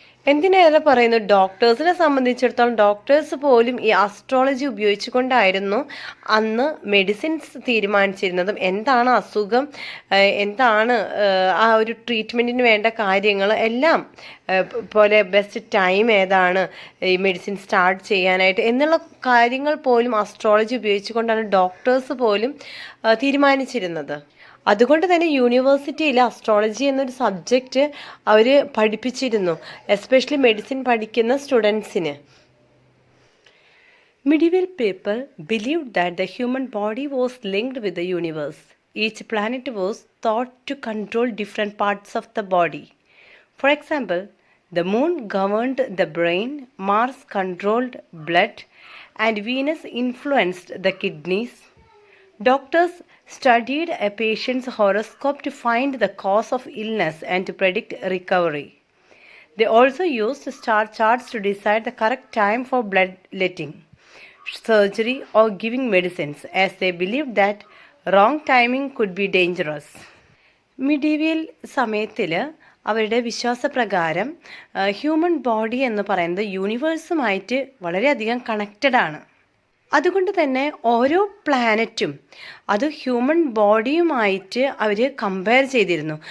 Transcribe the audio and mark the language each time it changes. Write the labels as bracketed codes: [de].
[ml] എന്തിനേറെ പറയുന്നു, ഡോക്ടേഴ്സിനെ സംബന്ധിച്ചിടത്തോളം ഡോക്ടേഴ്സ് പോലും ഈ ആസ്ട്രോളജി ഉപയോഗിച്ചുകൊണ്ടായിരുന്നു അന്ന് മെഡിസിൻസ് തീരുമാനിച്ചിരുന്നതും എന്താണ് അസുഖം, എന്താണ് ആ ഒരു ട്രീറ്റ്മെൻറ്റിന് വേണ്ട കാര്യങ്ങൾ എല്ലാം, പോലെ ബെസ്റ്റ് ടൈം ഏതാണ് ഈ മെഡിസിൻ സ്റ്റാർട്ട് ചെയ്യാനായിട്ട് എന്നുള്ള കാര്യങ്ങൾ പോലും ആസ്ട്രോളജി ഉപയോഗിച്ചുകൊണ്ടാണ് ഡോക്ടേഴ്സ് പോലും തീരുമാനിച്ചിരുന്നത്. അതുകൊണ്ട് തന്നെ യൂണിവേഴ്സിറ്റിയിൽ അസ്ട്രോളജി എന്നൊരു സബ്ജക്റ്റ് അവർ പഠിപ്പിച്ചിരുന്നു, എസ്പെഷ്യലി മെഡിസിൻ പഠിക്കുന്ന സ്റ്റുഡൻസിന്. [en] Medieval people believed that the human body was linked with the universe. Each planet was thought to control different parts of the body. For example, the moon governed the brain, Mars controlled blood, and Venus influenced the kidneys. Doctors studied a patient's horoscope to find the cause of illness and to predict recovery. They also used star charts to decide the correct time for bloodletting. surgery or giving medicines, as they believed that wrong timing could be dangerous. [ml] Medieval സമയത്തിൽ അവരുടെ വിശ്വാസപ്രകാരം human body എന്ന് പറയുന്നത് യൂണിവേഴ്സുമായിട്ട് വളരെയധികം connected ആണ്. അതുകൊണ്ട് തന്നെ ഓരോ പ്ലാനറ്റും അത് ഹ്യൂമൻ ബോഡിയുമായിട്ട് അവർ കമ്പയർ ചെയ്തിരുന്നു.